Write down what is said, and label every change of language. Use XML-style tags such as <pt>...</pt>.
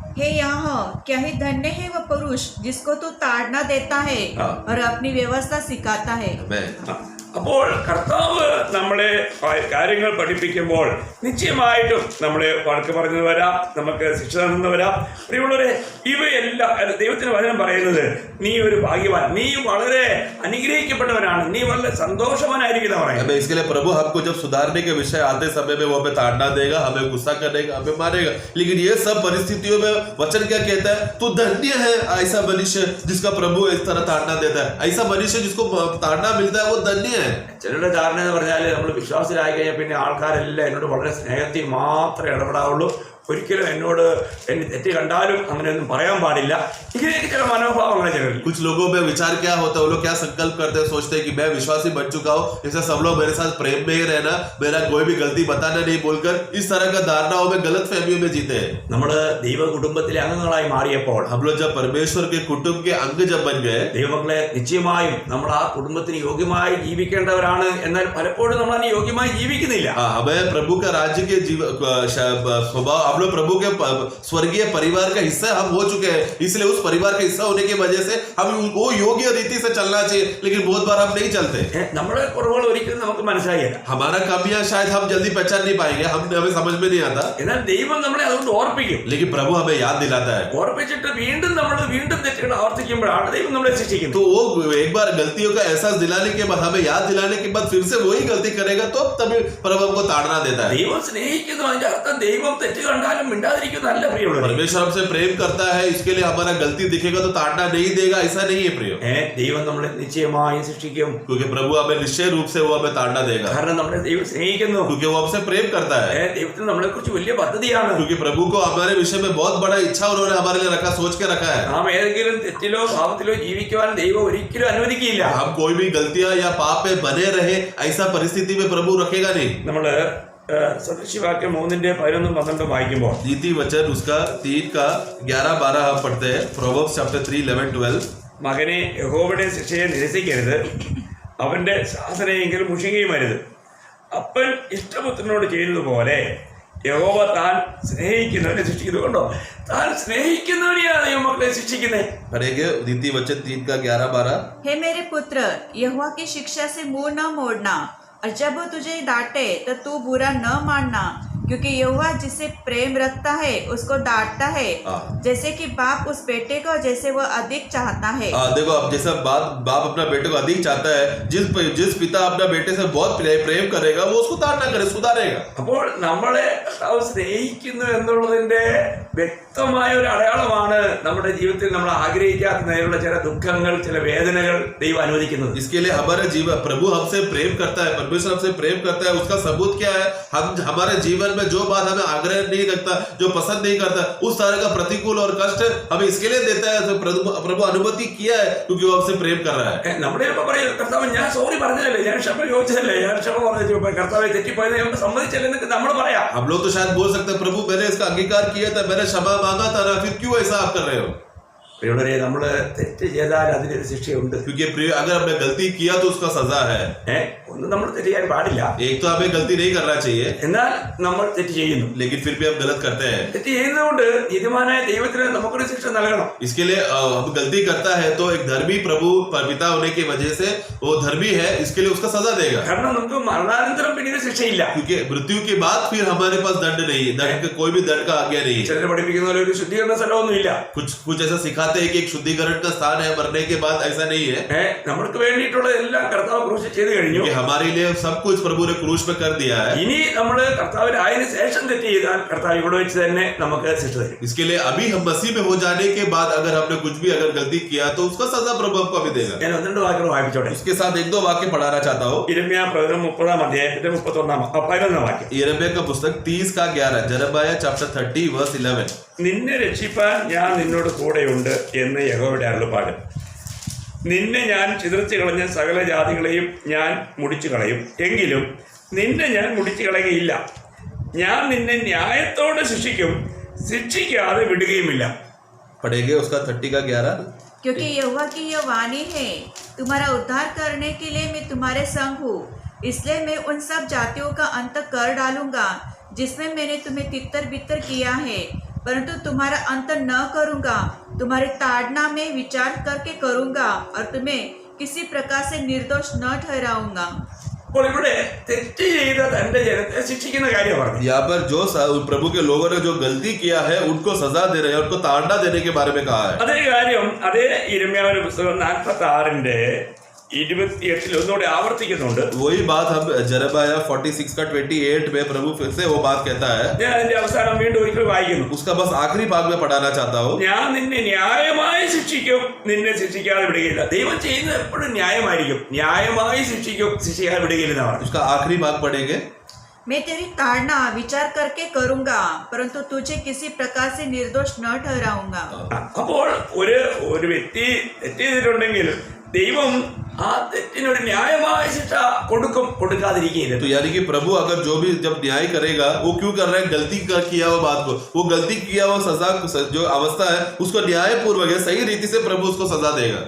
<hi>हे यहाँ क्या ही धन्य है वो पुरुष जिसको तू ताड़ना देता है और अपनी व्यवस्था सिखाता है.</hi> <ml>അപ്പോൾ കർത്താവ് നമ്മളെ കാര്യങ്ങൾ പഠിപ്പിക്കുമ്പോൾ നിശ്ചയമായിട്ടും നമ്മളെ വഴക്ക് പറഞ്ഞു വരാം, നമുക്ക് ശിക്ഷ തന്നു വരാം. പ്രിയമുള്ളവരെ, ഇവയെല്ലാം ദൈവത്തിന് വചനം പറയുന്നത്, നീ ഒരു ഭാഗ്യവാൻ, നീ വളരെ അനുഗ്രഹിക്കപ്പെട്ടവനാണ്, നീ വളരെ സന്തോഷവാനായിരിക്കുന്ന പറയുന്നത്.</ml> <hi>इसके लिए प्रभु हमको जब सुधारने के विषय आते समय में वो हमें ताड़ना देगा, हमें गुस्सा करेगा, हमें मारेगा, लेकिन ये सब परिस्थितियों में वचन क्या कहता है, तू धन्य है ऐसा मनुष्य जिसका प्रभु इस तरह ताड़ना देता है. ऐसा मनुष्य जिसको ताड़ना मिलता है वो धन्य है.</hi> <ml>ചിലരുടെ ധാരണ എന്ന് പറഞ്ഞാൽ നമ്മൾ വിശ്വാസത്തിലായി കഴിഞ്ഞാൽ പിന്നെ ആൾക്കാരെല്ലാം എന്നോട് വളരെ സ്നേഹത്തിൽ മാത്രമേ ഇടപെടാവുള്ളൂ, ഒരിക്കലും എന്നോട് എന്നെ തെറ്റ് കണ്ടാലും അങ്ങനെയൊന്നും പറയാൻ പാടില്ല. ഇങ്ങനെയൊക്കെ ചില മനോഭാവങ്ങൾ ചിലർ.</ml> <hi>कुछ लोगों में विचार क्या होता है, वो लोग क्या संकल्प करते हैं, सोचते हैं कि मैं विश्वासी बन चुका हूँ, इससे सब लोग मेरे साथ प्रेम में ही रहना, मेरा कोई भी गलती बताना नहीं बोलकर इस तरह का धारणाओं में गलत फहमियों में जीते हैं.</hi> <ml>നമ്മൾ ദൈവ കുടുംബത്തിലെ അംഗങ്ങളായി മാറിയപ്പോൾ</ml> <hi>हम लोग जब परमेश्वर के कुटुंब के अंग जब बन गए,</hi> <ml>ദൈവമക്കളെ നിശ്ചയമായും നമ്മൾ ആ കുടുംബത്തിന് യോഗ്യമായി ജീവിക്കേണ്ടവരാണ്. എന്നാൽ പലപ്പോഴും നമ്മൾ അതിന് യോഗ്യമായി ജീവിക്കുന്നില്ല.</ml> <hi>हमें प्रभु का राज्य के स्वभाव, हम लोग प्रभु के स्वर्गीय परिवार का हिस्सा हम हो चुके हैं, इसलिए उस परिवार का हिस्सा होने की वजह से हम वो योग्य रीति से चलना चाहिए, लेकिन बहुत बार हम नहीं चलते.</hi> <ml>നമ്മുടെ കുറവുകൾ ഒരിക്കലും നമുക്ക് മനസ്സിലായില്ല.</ml> <hi>हमारा कमियां शायद हम जल्दी पहचान नहीं पाएंगे, हमें समझ में नहीं आता.</hi> <ml>എന്നാൽ ദൈവം നമ്മളെ അതുകൊണ്ട് ഓർപ്പിക്കും.</ml> <hi>लेकिन प्रभु हमें याद दिलाता है.</hi> <ml>ഓർപ്പിച്ചിട്ട് വീണ്ടും തെറ്റുകൾ ആവർത്തിക്കുമ്പോഴാണ് ദൈവം നമ്മളെ ശിക്ഷിക്കുന്നത്.</ml> <hi>तो वो एक बार गलतियों का एहसास दिलाने के बाद, हमें याद दिलाने के बाद फिर से वही गलती करेगा तो तभी प्रभु हमको ताड़ना देता है.</hi> <ml>ദൈവം സ്നേഹിക്കുന്നു, അതിന്റെ അർത്ഥം ദൈവം തെറ്റ് കണ്ടാലും മിണ്ടാതിരിക്കുന്നതല്ല പ്രിയമുള്ളവർ.</ml> <hi>परमेश्वर हमसे प्रेम करता है, इसके लिए हमारा गलती दिखेगा तो ताड़ना नहीं देगा, ऐसा नहीं है प्रिय.</hi> <ml>ദൈവം നമ്മളെ നിശ്ചയമായും ശിക്ഷിക്കും.</ml> <hi>क्योंकि प्रभु हमें निश्चय रूप से वो हमें ताड़ना देगा,</hi> <ml>കാരണം നമ്മളെ ദൈവം സ്നേഹിക്കുന്നു.</ml> <hi>क्योंकि वो हमसे प्रेम करता है.</hi> <ml>ദൈവത്തിന് നമ്മളെ കുറിച്ച് വലിയ പദ്ധതിയാണ്.</ml> <hi>क्योंकि प्रभु को हमारे विषय में बहुत बड़ा इच्छा उन्होंने हमारे लिए रखा, सोच के रखा है.</hi> <ml>നാം ഏതെങ്കിലും തെറ്റിലോ പാപത്തിലോ ജീവിക്കുവാൻ ദൈവം ഒരിക്കലും അനുവദിക്കില്ല.</ml> <hi>हम कोई भी गलतियां या पाप में बने रहे, ऐसा परिस्थिति में प्रभु रखेगा नहीं.</hi> <ml>നമ്മള് സദൃശ്യവാക്യം 3:11-12 വായിക്കുമ്പോൾ</ml> <hi>नीति वचन उसका 3:11-12 हम पढ़ते हैं.</hi> <en>Proverbs chapter 3:11-12.</en> <ml>മകനെ യഹോവയുടെ ശിക്ഷയെ നിരസിക്കരുത്, അവന്റെ ശാസനയെങ്കിലും മുഷികയും അരുത്. അപ്പൻ ഇഷ്ടപുത്രനോട് ചെയ്യുന്നത് പോലെ യഹോവ താൻ സ്നേഹിക്കുന്നവനെ ശിക്ഷിക്കുന്നത്. കൊണ്ടോ, താൻ സ്നേഹിക്കുന്നവനെയാണ് ദൈവമക്കളെ ശിക്ഷിക്കുന്നത്.</ml> <hi>पढ़ेंगे नीति वचन 3:11-12. हे मेरे पुत्र, यहोवा की शिक्षा से मुंह न मोड़ना, और जब वो तुझे डांटे तो तू बुरा न मानना, क्योंकि यहोवा जिसे प्रेम रखता है उसको डांटता है, जैसे कि बाप उस बेटे को जैसे वो अधिक चाहता है. देखो, अब जैसा बाप अपना बेटे को अधिक चाहता है, जिस पिता अपना बेटे से बहुत प्रेम करेगा वो उसको ताड़ना करे, सुधारेगा.</hi> <ml>അപ്പോൾ നമ്മളെ സ്നേഹിക്കുന്നു എന്നുള്ളതിന്റെ വ്യക്തമായ ഒരു അടയാളമാണ് നമ്മുടെ ജീവിതത്തിൽ നമ്മൾ ആഗ്രഹിക്കാത്ത നേരെയുള്ള ചില ദുഃഖങ്ങൾ, ചില വേദനകൾ ദൈവം അനുവദിക്കുന്നത്.</ml> <hi>इसके लिए हमारे जीवन, प्रभु हमसे प्रेम करता है, परमेश्वर हमसे प्रेम करता है, उसका सबूत क्या है? हम हमारे जीवन में जो बात हमें आग्रह नहीं रखता, जो पसंद नहीं करता, उस तरह का प्रतिकूल और कष्ट हमें इसके लिए देता है. तो प्रभु अनुमति किया है क्योंकि वो हमसे प्रेम कर रहा है.</hi> <ml>നമ്മുടെ പറയും, കർത്താവ് ഞാൻ സോറി പറഞ്ഞതല്ലേ, ഞാൻ ക്ഷമ ചോദിച്ചതല്ലേ, ഞാൻ ക്ഷമ പറഞ്ഞു, കർത്താവ് തെറ്റിപ്പോയത് നമുക്ക് സമ്മതിച്ചല്ലേ എന്നൊക്കെ നമ്മൾ പറയാം.</ml> <hi>हम लोग तो शायद बोल सकते हैं, प्रभु मैंने इसका अंगीकार किया था, मैंने क्षमा मांगा था ना, फिर क्यों ऐसा आप कर रहे हो?</hi> <ml>പ്രിയരെ, നമ്മള് തെറ്റ് ചെയ്താൽ അതിനൊരു ശിക്ഷയുണ്ട്.</ml> <hi>क्योंकि अगर हमने गलती किया तो उसका सजा है.</hi> <ml>ഒന്നും നമ്മൾ തെറ്റ് ചെയ്യാൻ പാടില്ല.</ml> <hi>एक तो हमें गलती नहीं करना चाहिए,</hi> <ml>എന്നാൽ നമ്മൾ തെറ്റ് ചെയ്യുന്നു.</ml> <hi>लेकिन फिर भी हम गलत करते हैं.</hi> <ml>തെറ്റ് ചെയ്യുന്നതുകൊണ്ട് നീതിമാനായ ദൈവത്തിന് നമുക്കൊരു ശിക്ഷ നൽകണം.</ml> <hi>इसके लिए हम गलती करता है तो एक धर्मी प्रभु पिता होने की वजह से वो धर्मी है, इसके लिए उसका सजा देगा.</hi> <ml>കാരണം നമുക്ക് മരണാനന്തരം പിന്നീട് ശിക്ഷയില്ല.</ml> <hi>क्योंकि मृत्यु के बाद फिर हमारे पास दंड नहीं है, दंड का कोई भी दंड का आज्ञा नहीं है.</hi> <ml>ചിലർ പഠിപ്പിക്കുന്ന പോലെ ഒരു ശുദ്ധീകരണ സ്ഥലമൊന്നുമില്ല.</ml> <hi>कुछ ऐसा सिखाते हैं कि एक शुद्धिकरण का स्थान है मरने के बाद, ऐसा नहीं है.</hi> <ml>നമ്മൾക്ക് വേണ്ടിയിട്ടുള്ള എല്ലാം കർത്താവ് ക്രൂശിൽ ചെയ്ത് കഴിഞ്ഞു.</ml> <hi>कि हमारे लिए सब कुछ प्रभु ने क्रूस पे कर दिया है.</hi> <ml>ഇനി നമ്മൾ കർത്താവിനായതിനു ശേഷം തെറ്റ് ചെയ്താൽ കർത്താവ് ഇവിടെ വെച്ച് തന്നെ നമുക്ക് ശിക്ഷ തരും.</ml> <hi>इसके लिए अभी हम मसीह में हो जाने के बाद अगर हमने कुछ भी अगर गलती किया तो उसका सजा प्रभु हमको अभी देगा.</hi> <ml>ഞാൻ 1-2 വാക്യങ്ങൾ വായിപ്പിച്ചോട്ടെ.</ml> <hi>इसके साथ 1-2 वाक्य पढ़ाना चाहता हूँ.</hi> <ml>യിരെമ്യാ പ്രവചനം 30-31 വാക്യം.</ml> <hi>यिर्मयाह का पुस्तक 30:11. जरबाया चैप्टर 30:11.</hi> <ml>നിന്നെ രക്ഷിപ്പാൻ ഞാൻ നിന്നോട് കൂടെയുണ്ട് എന്ന് യഹോവയുടെ അരുളപ്പാട്. നിന്നെ ഞാൻ ചിതറിച്ചു കളഞ്ഞ സകല ജാതികളെയും ഞാൻ മുടിച്ചു കളയും, എങ്കിലും നിന്നെ ഞാൻ മുടിച്ചു കളയുകയില്ല. ഞാൻ നിന്നെ ന്യായത്തോടെ ശിക്ഷിക്കും, ശിക്ഷിക്കാതെ വിടുകയുമില്ല.</ml> <hi>पढ़ेंगे उसका 30:11. क्योंकि यहोवा की यह वाणी है, तुम्हारा उद्धार करने के लिए मैं तुम्हारे संग हूँ, इसलिए मैं उन सब जातियों का अंत कर डालूंगा जिसमें मैंने तुम्हें तितर बितर किया है, परंतु तुम्हारा अंत न करूंगा. तुम्हारी ताड़ना में विचार करके करूंगा और तुम्हें किसी प्रकार से निर्दोष न ठहराऊंगा.</hi> <ml>അപ്പോൾ ഇവിടെ തെറ്റ് ചെയ്ത തന്റെ ജനത്തെ ശിക്ഷിക്കുന്ന കാര്യം പറഞ്ഞു.</ml> <hi>यहाँ पर जो प्रभु के लोगों ने जो गलती किया है उनको सजा दे रहे हैं, उनको ताड़ना देने के बारे में कहा है.</hi> <ml>അതേ കാര്യം അതേ യിരെമ്യാവിന്റെ പുസ്തകം 46:28 ഒന്നുകൂടെ ആവർത്തിക്കുന്നുണ്ട്.</ml> <hi>वही बात हम जरबाया 46:28 में प्रभु फिर से वो बात कहता है.</hi> <ml>ഞാൻ അതിന്റെ അവസാനം വീണ്ടും ഒരിക്കൽ വായിക്കുന്നു.</ml> <hi>उसका बस आखिरी भाग में पढ़ाना चाहता हूँ.</hi> <ml>ഞാൻ നിന്നെ ന്യായമായി ശിക്ഷിക്കും, നിന്നെ ശിക്ഷിക്കാതെ വിടുകയില്ല. ദൈവം ചെയ്യുന്നത് എപ്പോഴും ന്യായമായിരിക്കും. ന്യായമായി ശിക്ഷിക്കും, ശിക്ഷിക്കാതെ വിടുകയില്ലെന്ന് പറഞ്ഞു.</ml> <hi>उसका आखिरी भाग पढ़ेंगे. मैं तेरी ताड़ना विचार करके करूंगा, परंतु तुझे किसी प्रकार से निर्दोष न ठहराऊंगा।</hi> <ml>അപ്പോൾ ഒരു വ്യക്തി തെറ്റ് ചെയ്തിട്ടുണ്ടെങ്കിൽ ദൈവം ആ തെറ്റിനൊരു ന്യായമായ ശിക്ഷ കൊടുക്കാതിരിക്കുകയില്ല.</ml> <hi>तो यानी कि प्रभु अगर जो भी जब न्याय करेगा वो क्यों कर रहा है, गलती किया हुआ बात को, वो गलती किया हुआ सजा जो अवस्था है उसको न्याय पूर्वक है, सही रीति से प्रभु उसको सजा देगा।</hi>